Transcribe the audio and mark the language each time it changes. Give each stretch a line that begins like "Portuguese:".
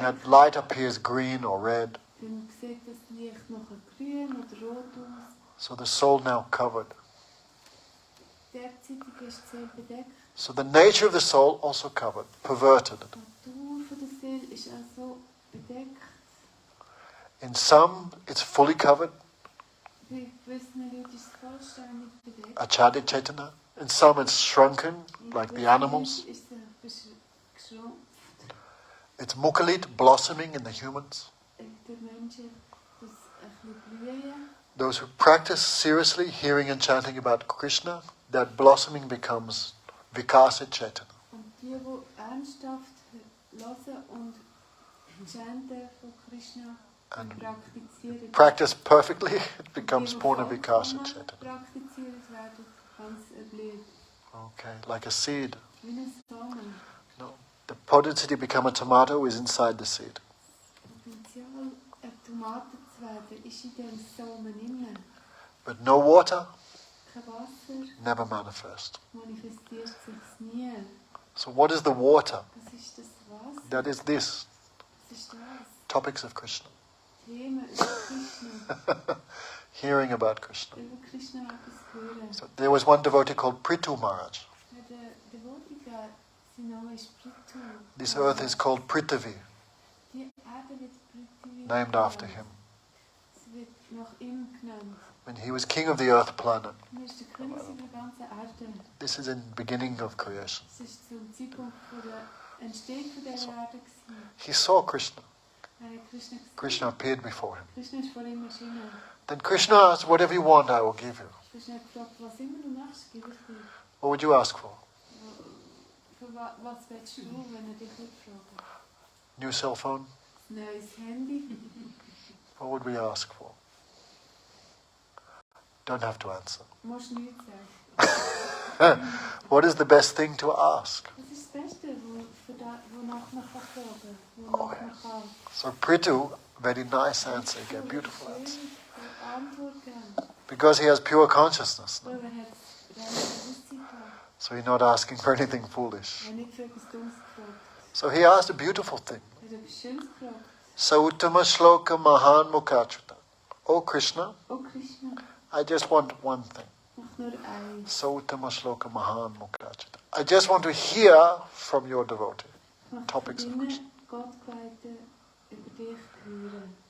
English: that light appears green or red.
German: dann sieht das Licht nachher grün oder rot aus.
English: So the soul now covered.
German: Derzeitig ist die Seele bedeckt.
English: So the nature of the soul also covered, perverted.
German: Die Natur von der Seele ist also bedeckt.
English: In some, it's fully covered,
German: Bei gewissen Leuten ist es vollständig bedeckt.
Sanskrit: achadi chaitana.
English: In some, it's shrunken, like the animals.
German: Ist es ein bisschen geschrumpft.
English: It's mukalit, blossoming in the humans.
German: Der Menschen, das ein bisschen blühen.
English: Those who practice seriously hearing and chanting about Krishna, that blossoming becomes Vikasita chaitana.
German: Und die ernsthaft hören und chanten von Krishna,
English: and
German: praktizieren.
English: practice perfectly, it becomes
German: Die, die
Sanskrit: Purna
German: vollkommen
Sanskrit: Vikasita Chaitanya.
German: praktiziert werden, ganz erblüht.
English: Okay, like a seed.
German: Wie ein Samen.
English: No, the potency to become a tomato is inside the seed.
German: Potenzial, eine Tomate zu werden, ist in dem Samen innen.
English: But no water,
German: Kein Wasser
English: never manifest.
German: manifestiert sich nie.
English: So what is the water?
German: Was ist das Wasser?
English: That is this.
German: Was ist das?
English: Topics of Krishna.
German: Themen über Krishna.
English: Hearing about Krishna.
German: Über Krishna etwas hören.
English: So there was one devotee called Prithu Maharaj.
German: Der Devotiker, sein Name ist Prithu.
English: This earth is called Prithvi,
German: Die Erde wird Prithvi
English: named after him.
German: Sie wird nach ihm genannt.
English: When he was king of the earth planet.
German: Er ist der König der ganzen Erde.
English: This is in the beginning of creation.
German: Das ist zum Zeitpunkt von der Entstehung von dieser Erde gewesen.
English: He saw Krishna.
German: Er hat Krishna gesehen.
English: Krishna appeared before him.
German: Krishna ist vor ihm erschienen.
English: Then Krishna asked, whatever you want, I will give you.
German: Krishna hat gefragt, was immer du machst, gebe ich dir.
English: What would you ask for?
German: Für was willst du, wenn er dich fragt?
English: New cell phone?
German: Neues Handy.
English: What would we ask for? Don't have to answer.
German: Du musst nichts sagen.
English: What is the best thing to ask?
German: Das ist das Beste, wonach man kann fragen, wonach man kann.
English: So Prithu, very nice answer again, beautiful answer.
German: Antwort geben.
English: Because he has pure consciousness. No?
German: Weil er hat reine Bewusstsein gehabt.
English: So he's not asking for anything foolish.
German: Er hat nicht für etwas Dummes gefragt.
English: So he asked a beautiful thing.
German: Er hat etwas Schönes gefragt.
Sanskrit: Sautama Shloka Mahan Mukhachuta.
English: Oh Krishna, Oh Krishna, I just want one thing.
German: mach nur eins.
Sanskrit: Sautama Shloka Mahan Mukhachuta.
English: I just want to hear from your devotee.
German: Mach
English: Topics of
German: von
English: Krishna.
German: deinen Gottgeweihten über dich hören.